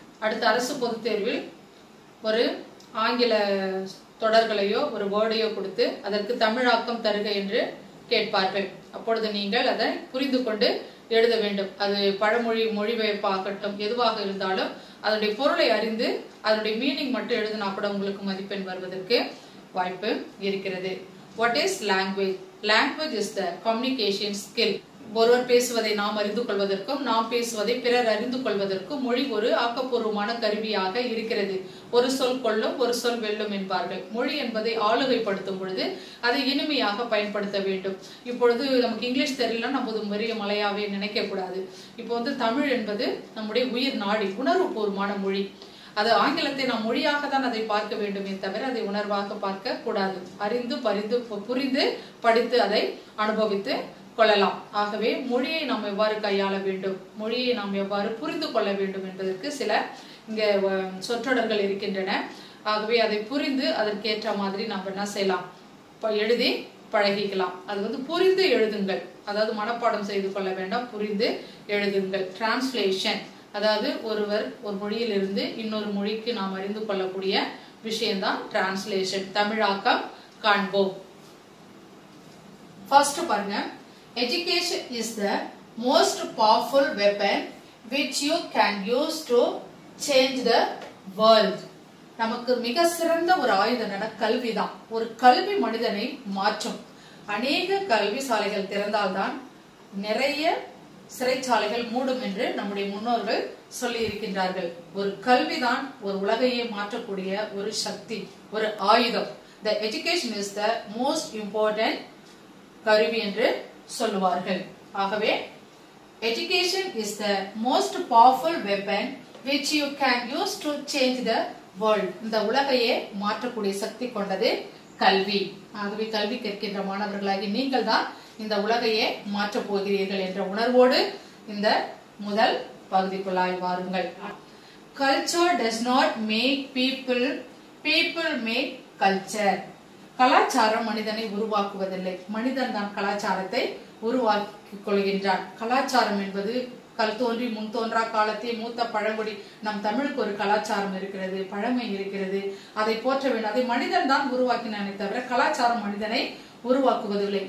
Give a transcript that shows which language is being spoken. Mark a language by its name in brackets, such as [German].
[Tamil] அடுத்த அரசு பொதுத் தேர்வில் ஒரு ஆங்கில தொடர்களையோ ஒரு வேர்டையோ கொடுத்து அதற்கு தமிழாக்கம் தருக என்று கேட்பார்கள். அப்பொழுது நீங்கள் அதை புரிந்து கொண்டு எழுத வேண்டும். அது பழமொழி மொழிபெயர்ப்பாகட்டும் எதுவாக இருந்தாலும் அதனுடைய பொருளை அறிந்து அதனுடைய மீனிங் மட்டும் எழுதினா கூட உங்களுக்கு மதிப்பெண் வருவதற்கு வாய்ப்பு இருக்கிறது. [English] What is language? Language is the communication skill. [Tamil] ஒருவர் பேசுவதை நாம் அறிந்து கொள்வதற்கும் நாம் பேசுவதை பிறர் அறிந்து கொள்வதற்கும் மொழி ஒரு ஆக்கப்பூர்வமான கருவியாக இருக்கிறது. ஒரு சொல் கொள்ளும் ஒரு சொல் வெல்லும் என்பார்கள். மொழி என்பதை ஆளுகைப்படுத்தும் பொழுது அதை இனிமையாக பயன்படுத்த வேண்டும். இப்பொழுது நமக்கு இங்கிலீஷ் தெரியல நம்ம பெரிய மலையாவே நினைக்க கூடாது. இப்போ தமிழ் என்பது நம்முடைய உயிர் நாடி உணர்வுபூர்வமான மொழி. அது ஆங்கிலத்தை நாம் மொழியாக தான் அதை பார்க்க வேண்டுமே தவிர அதை உணர்வாக பார்க்க கூடாது. அறிந்து புரிந்து படித்து அதை அனுபவித்து கொள்ளலாம். ஆகவே மொழியை நாம் எவ்வாறு கையாள வேண்டும், மொழியை நாம் எவ்வாறு புரிந்து கொள்ள வேண்டும் என்பதற்கு சில இங்க சொற்றொடர்கள் இருக்கின்றன. ஆகவே அதை புரிந்து அதற்கேற்ற மாதிரி நாம் என்ன செய்யலாம், எழுதி பழகிக்கலாம். அது புரிந்து எழுதுங்கள், அதாவது மனப்பாடம் செய்து கொள்ள வேண்டாம், புரிந்து எழுதுங்கள். டிரான்ஸ்லேஷன், அதாவது ஒருவர் ஒரு மொழியிலிருந்து இன்னொரு மொழிக்கு நாம் அறிந்து கொள்ளக்கூடிய விஷயம்தான் டிரான்ஸ்லேஷன். தமிழாக்கம் காண்போம். ஃபர்ஸ்ட் பாருங்க, [English] education is the most powerful weapon which you can use to change the world. [Tamil] நமக்கு மிக சிறந்த ஒரு ஆயுதம் கல்விதான். ஒரு கல்வி மனிதனை மாற்றும். அநேக கல்வி சாலைகள் திறந்தால்தான் நிறைய சிறைச்சாலைகள் மூடும் என்று நம்முடைய முன்னோர்கள் சொல்லி இருக்கின்றார்கள். ஒரு கல்விதான் ஒரு உலகையே மாற்றக்கூடிய ஒரு சக்தி, ஒரு ஆயுதம். [English] The education is the most important [Tamil] கருவி என்று சொல்லுவார்கள். ஆகவே [English] education is the most powerful weapon which you can use to change the world. [Tamil] இந்த உலகையே மாற்றக்கூடிய சக்தி கொண்டது கல்வி. ஆகவே கல்வி கற்கின்ற மாணவர்களாகி நீங்கள் தான் இந்த உலகையே மாற்றப் போகிறீர்கள் என்ற உணர்வோடு இந்த முதல் பகுதிக்குள்ளாய் வாருங்கள். [English] Culture does not make people, people make culture. [Tamil] கலாச்சாரம் மனிதனை உருவாக்குவதில்லை, மனிதன் தான் கலாச்சாரத்தை உருவாக்கிக் கொள்கின்றான். கலாச்சாரம் என்பது கல் தோன்றி முன் தோன்றா காலத்தை மூத்த பழங்குடி நம் தமிழுக்கு ஒரு கலாச்சாரம் இருக்கிறது, பழமை இருக்கிறது, அதை போற்ற வேண்டும். அதை மனிதன் தான் உருவாக்கினானே தவிர கலாச்சாரம் மனிதனை உருவாக்குவதில்லை.